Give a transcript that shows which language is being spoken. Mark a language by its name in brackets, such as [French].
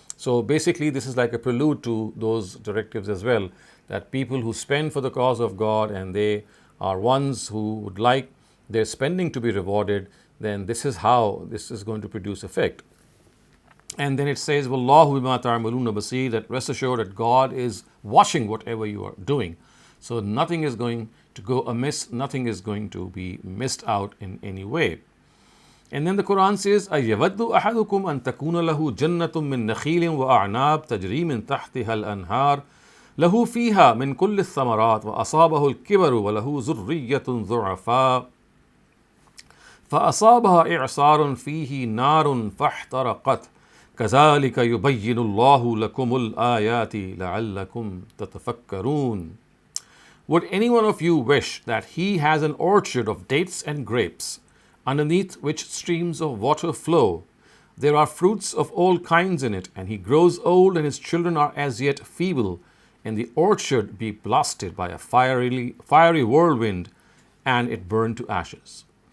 [English] So basically this is like a prelude to those directives as well, that people who spend for the cause of God and they are ones who would like their spending to be rewarded, then this is how this is going to produce effect. And then it says, [Arabic] Wallahu bima ta'maluna basir, [English] that rest assured that God is watching whatever you are doing. So nothing is going to go amiss, nothing is going to be missed out in any way. And then the Quran says, [Arabic] أَيَوَدُّ أَحَدُكُمْ أَن تَكُونَ لَهُ جَنَّةٌ مِّن نَخِيلٍ وَأَعْنَابٍ تَجْرِي مِن تَحْتِهَا الْأَنْهَارُ لَهُ فِيهَا مِن كُلِّ الثَّمَرَاتِ وَأَصَابَهُ الْكِبَرُ وَلَهُ ذُرِّيَّةٌ ضُعَفَاءُ فأصابها إعصار فيه نار فاحترقت كذلك يبين الله لكم الآيات لعلكم تتفكرون. [English] Would any one of you wish that he has an orchard of dates and grapes, underneath which streams of water flow? There are fruits of all kinds in it, and he grows old, and his children are as yet feeble, and the orchard be blasted by a fiery whirlwind, and it burn to ashes.